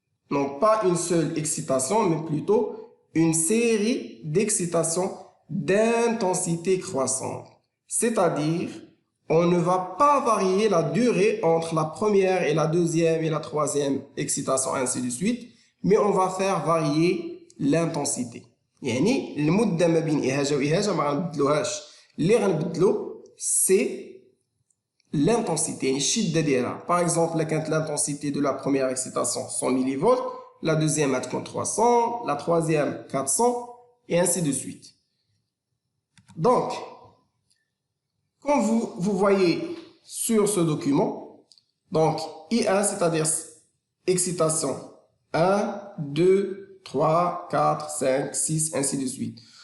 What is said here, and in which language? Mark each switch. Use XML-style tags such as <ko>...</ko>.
<fr>Non, pas une seule excitation, mais plutôt une série d'excitations d'intensité croissante. C'est-à-dire, on ne va pas varier la durée entre la première et la deuxième et la troisième excitation, ainsi de suite, mais on va faire varier l'intensité.</fr> <ar>يعني المدة ما بين إهاجة وإهاجة ما غنبدلوهاش. اللي غنبدلو</ar> <fr>c'est l'intensité,</fr> <ar>يعني الشدة ديالها.</ar> <fr>Par exemple, là</fr> <ar>كانت</ar> <fr>l'intensité de la première excitation 100 millivolts, la deuxième elle compte 300, la troisième 400 et ainsi de suite. Donc, comme vous voyez sur ce document, donc I1 c'est-à-dire excitation 1, 2, 3, 4, 5, 6, ainsi de suite.</fr>